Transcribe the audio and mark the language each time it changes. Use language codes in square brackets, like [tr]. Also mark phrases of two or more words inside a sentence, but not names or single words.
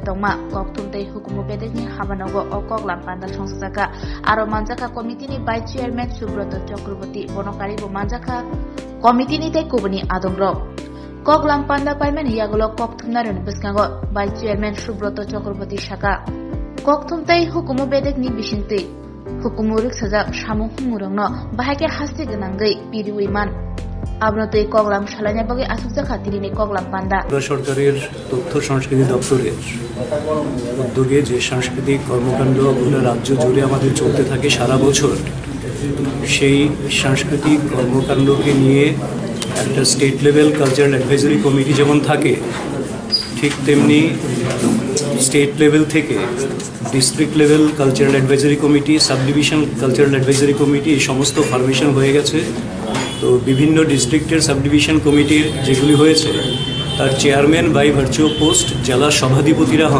[trp] tongma kokthumtei hukumu bedekni habanogo o koklam panda songsjaka aro manjaka committee ni Vice Chairman Subroto Chakraborty bonokari bo manjaka committee ni tei kubani adongro koklam panda paimen yagulo kokthumnaron biskango Vice Chairman Subroto Chakraborty shaka kokthumtei hukumu bedekni bisingtei hukumuruk sajak samung humurangno bahake hasti ganangai piriwiman abnotei koklam shalanya bage asukjaka tirini koklam panda [bn] সরকারের তথ্য সংস্কৃতি দপ্তরের উদ্যোগে যে সাংস্কৃতিক কর্মকাণ্ড গোটা রাজ্য জুড়ে আমাদের চলতে থাকে সারা বছর সেই সাংস্কৃতিক কর্মকাণ্ডকে নিয়ে একটা [en] state level cultural advisory committee [bn] যেমন থাকে ঠিক তেমনি [en] state level [bn] থেকে [en] district level cultural advisory committee sub division cultural advisory committee [bn] এই সমস্ত ফরমেশন হয়ে গেছে তো বিভিন্ন ডিস্ট্রিক্টের [en] sub division [bn] কমিটির যেগুলি হয়েছে তার চেয়ারম্যান [en] by virtual post [bn] জেলা সভাধিপতিরা হন